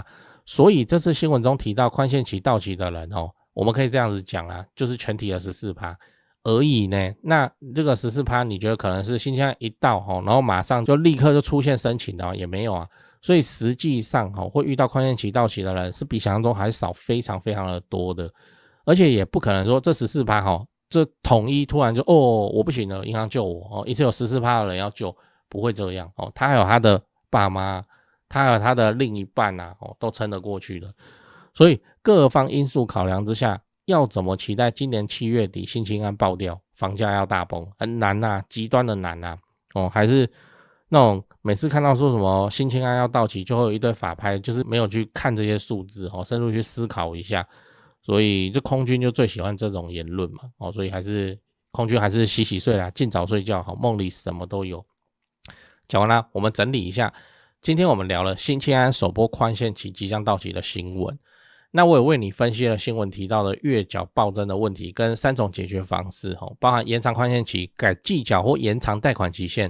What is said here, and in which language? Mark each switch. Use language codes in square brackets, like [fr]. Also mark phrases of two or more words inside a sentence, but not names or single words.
[zh] 所以这次新聞中提到寬限期到期的人我們可以這樣子講就是全體的 14% 而已呢。那這個 14% 你覺得可能是新青安一到然後馬上就立刻就出現申請的也沒有啊。所以實際上會遇到寬限期到期的人是比想象中還少，非常非常的多的。而且也不可能說這 14% 這統一突然就我不行了，銀行救我一次有 14% 的人要救，不會這樣他還有他的爸媽，他還有他的另一半都撐得過去的。所以各方因素考量之下，要怎麼期待今年7月底新青安爆掉，房價要大崩，很難極端的難還是那種每次看到說什麼新青安要到期就會有一堆法拍，就是沒有去看這些數字深入去思考一下。所以这空軍就最喜歡這種言論嘛所以還是空軍還是洗洗睡啦，盡早睡覺夢裡什麼都有。講完了，我們整理一下，今天我們聊了新青安首波寬限期即將到期的新聞。那我也為你分析了新聞提到的月繳暴增的問題跟3種解決方式包含延長寬限期、改季繳或延長貸款期限。